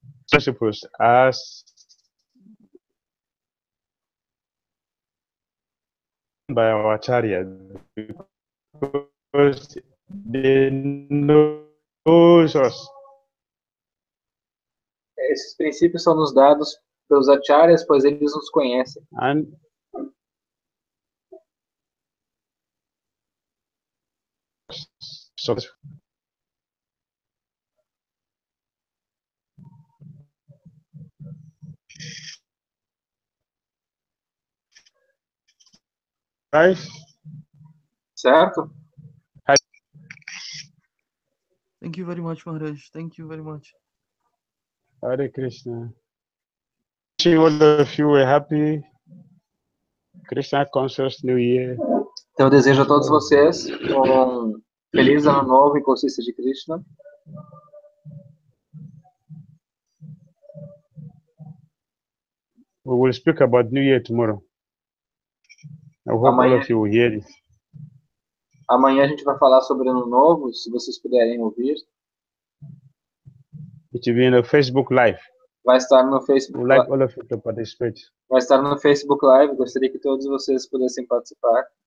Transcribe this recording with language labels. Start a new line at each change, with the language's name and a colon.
English: Principles as by our Acharya because they know us.
Portuguese: Esses princípios são nos dados pelos acharyas, pois eles nos conhecem.
English: And so right?
Portuguese: Certo?
English: Thank you very much, Maharaj. Thank you very much. Hare Krishna. Wishing all of you a happy Krishna conscious New Year.
Portuguese: Então, eu desejo a todos vocês um feliz ano novo em consciência de Krishna.
English: We will speak about New Year tomorrow. I hope all of you will hear it.
Portuguese: Amanhã a gente vai falar sobre ano novo, se vocês puderem ouvir.
English: It will be in a Facebook Live.
Portuguese: Vai estar no Facebook.
English: We would like all of you to participate.
Portuguese: Vai estar no Facebook Live. Gostaria que todos vocês pudessem participar.